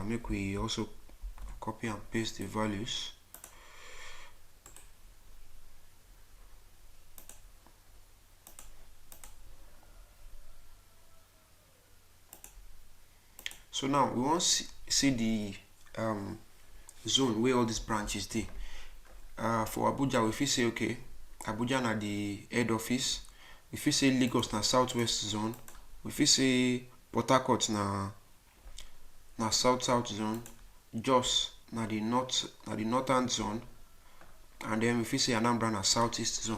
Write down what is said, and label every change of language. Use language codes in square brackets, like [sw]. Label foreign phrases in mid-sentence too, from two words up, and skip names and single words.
[pcm] Make we also copy and paste the values. So now we want to see the zone where all these branches dey. For Abuja, we fit say okay, Abuja na the head office. We fit say Lagos na southwest zone. We fit say Port Harcourt na south zone. Jos na the northern zone, and then we fit say Anambra na southeast zone.